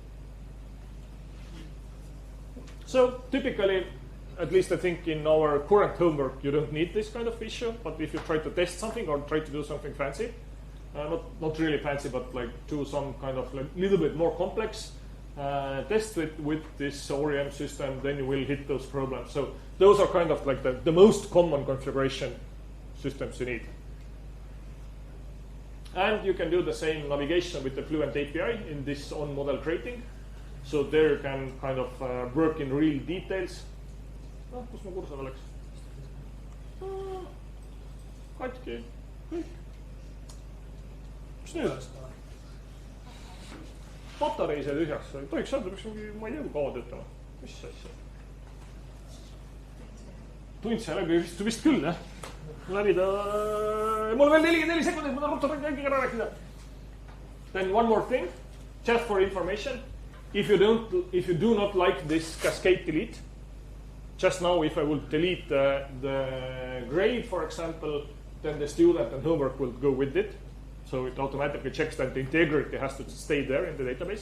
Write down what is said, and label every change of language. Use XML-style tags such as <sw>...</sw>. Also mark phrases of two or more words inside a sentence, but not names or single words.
<en>So typically, at least I think in our current homework, you don't need this kind of issue, but if you try to test something or try to do something fancy, not really fancy, but like do some kind of like little bit more complex test with this ORM system, then you will hit those problems. So those are kind of like the most common configuration systems you need. And you can do the same navigation with the Fluent API in this on model creating. So there you can kind of work in real details.</en> <et>Kus mu kursor oleks? Katki. Kõik. Mis nüüd? Patarei sai tühjaks. Ei tohiks öelda, peaks mingi, ma ei tea, kui kaua töötama. Mis asja? Tund sai läbi vist küll, jah? Läbi ta... Mul veel 44 sekundit, ma tahan ruttu kõigega ära rääkida.</et> <en>Then one more thing, just for information. If you do not like this cascade delete, just now if I would delete the grade, for example, then the student and homework will go with it. So it automatically checks that the integrity has to stay there in the database.</en>